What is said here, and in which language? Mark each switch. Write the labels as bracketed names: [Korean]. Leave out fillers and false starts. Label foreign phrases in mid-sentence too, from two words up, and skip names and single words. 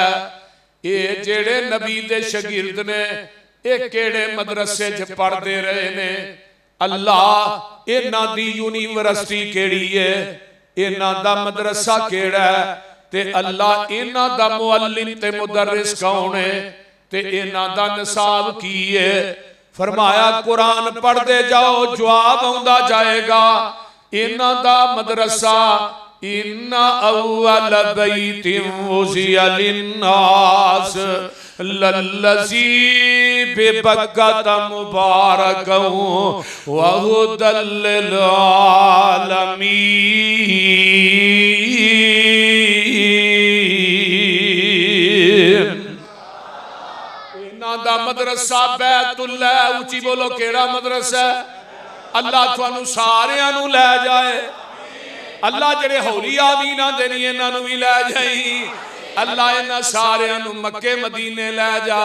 [Punjabi] یہ جیڑے نبی دے شاگرد نے یہ کیڑے مدرسے چ پڑھدے رہے نے، اللہ اینہاں دی یونیورسٹی کیڑی ہے، اینہاں دا مدرسہ کیڑا ہے، تے اللہ اینہاں دا معلم تے مدرس کون ہے، تے اینہاں دا نصاب کی ہے. فرمایا قرآن پڑھدے جاؤ، جواب آؤندا جائے گا. اینہاں دا مدرسہ [Arabic] إن أول بيت وضع للناس للذي ببكة مباركا وهدى للعالمين. [Punjabi] اینہاں دا مدرسہ بیت اللہ، اچی بولو کیڑا مدرسہ? اللہ تہانوں ساریاں نوں لے جائے. اللہ جیڑے ہولی آمین آندے نہیں اینہاں نوں بھی لے جائی. اللہ اینہاں ساریاں نوں مکے مدینے لے جا.